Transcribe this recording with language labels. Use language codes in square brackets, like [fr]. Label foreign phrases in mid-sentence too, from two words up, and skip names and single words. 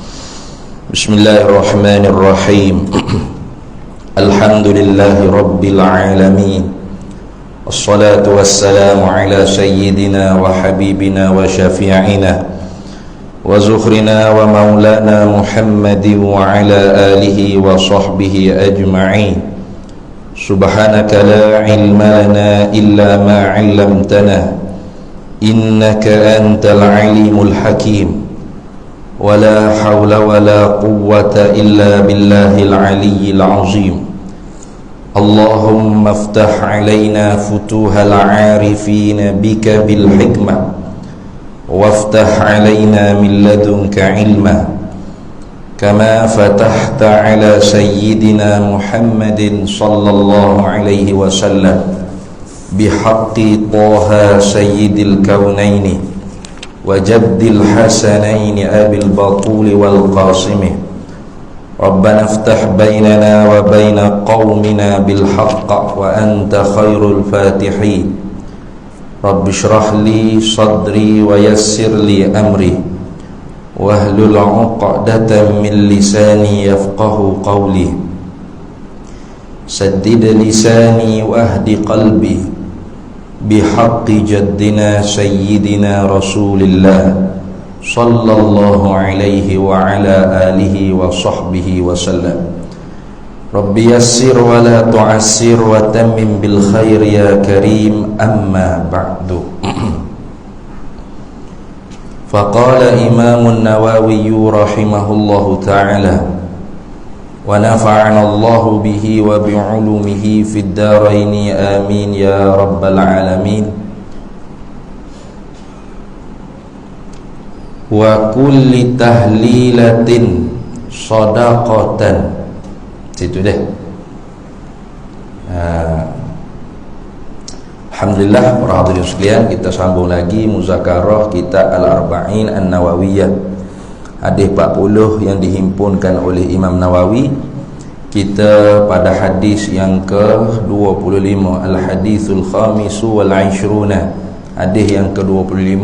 [ar] بسم الله الرحمن الرحيم. الحمد لله رب العالمين. والصلاة والسلام على سيدنا وحبيبنا وشفيعنا وذخرنا ومولانا محمد وعلى آله وصحبه أجمعين. سبحانك لا علم لنا إلا ما علمتنا إنك أنت العليم الحكيم. ولا حول ولا قوة إلا بالله العلي العظيم. اللهم افتح علينا فتوح العارفين بك بالحكمة وافتح علينا من لدنك علما كما فتحت على سيدنا محمد صلى الله عليه وسلم بحق طه سيد الكونين وجد الحسنين أبي البتول والقاسم. ربنا افتح بيننا وبين قومنا بالحق وأنت خير الفاتحين. رب اشرح لي صدري ويسر لي أمري واحلل عقدة من لساني يفقه قولي. سدد لساني واهد قلبي بحق جدنا سيدنا رسول الله صلى الله عليه وعلى آله وصحبه وسلم. رب يسر ولا تعسر وتمم بالخير يا كريم. أما بعد. فقال الإمام النووي رحمه الله تعالى ونفعنا الله به وبعلومه في الدارين آمين يا رب العالمين. وكل تهليلة صدقة. [ms] Situ deh. Alhamdulillah para hadirin sekalian, kita sambung lagi muzakarah kitab Al-Arba'in An-Nawawiyah, hadis 40 yang dihimpunkan oleh Imam Nawawi. Kita pada hadis yang ke-25, [ar] الحديث الخامس والعشرون, [ms] hadis yang ke-25.